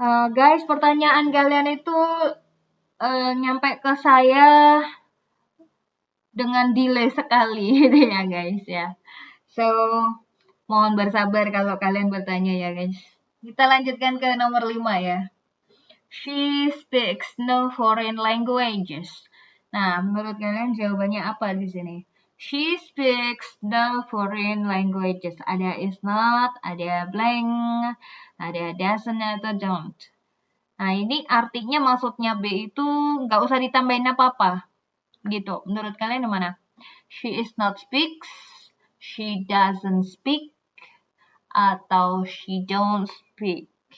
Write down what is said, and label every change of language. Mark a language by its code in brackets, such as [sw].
[id] Guys, pertanyaan kalian itu nyampe ke saya dengan delay sekali gitu ya guys ya. So, mohon bersabar kalau kalian bertanya ya guys. Kita lanjutkan ke nomor 5 ya. [en] She speaks no foreign languages. [id] Nah, menurut kalian jawabannya apa di sini? [en] She speaks no foreign languages. [id] Ada is not, ada blank, ada doesn't atau don't. Nah, ini artinya maksudnya B itu nggak usah ditambahin apa-apa. Gitu. Menurut kalian yang mana? [en] She is not speaks, she doesn't speak, [id] atau [en] she don't speak.